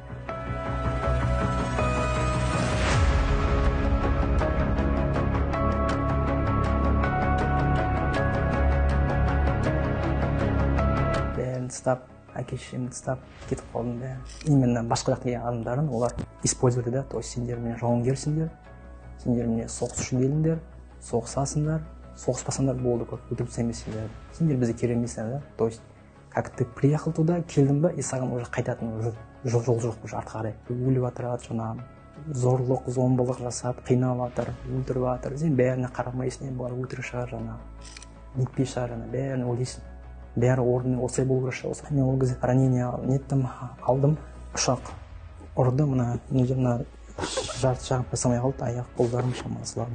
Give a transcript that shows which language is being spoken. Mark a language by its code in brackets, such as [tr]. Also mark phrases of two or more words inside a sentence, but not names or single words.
[kk] бәрін тастап, әке-шешемді тастап кетіп қалдым да. Именно басқа жақтағы адамдарын олар использовали да, [ru] то есть [kk] сендер міне жауынгерсіңдер, сендер міне соғыс үшін келіңдер, соғысасыңдар, соғыспасаңдар болды, өлтіріп тастаймын сендер бізге керек емессіңдер да. [ru] То есть как ты приехал туда, [kk] келдің ба, и саған уже қайтатын жол жоқ уже артқа қарай. Өліп жатырады, жаңағы зорлық, зомбылық жасап, қинап жатыр, өлтіріп жатыр. Сен бәріне қарамайсың, бұлар өтірік шығар, жаңағы нетпей шығар, бәрін ойлайсың. Бәрі орнымен осылай болу керек шығар. Мен ол кезде ранение неттім, алдым, ұшақ ұрды, мына жарты жағын жасамай қалды, аяқ қолдарым шамасылады.